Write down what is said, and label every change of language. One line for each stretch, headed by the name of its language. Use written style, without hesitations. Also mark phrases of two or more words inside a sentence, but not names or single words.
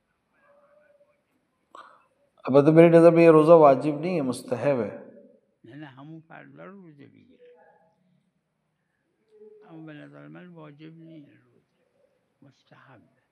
Urdu: البتہ میری نظر میں یہ روزہ واجب نہیں ہے، مستحب ہے.
Persian: نه همون فردا روزه بگیره، اما به نظر من واجب نیست، روزه مستحبه.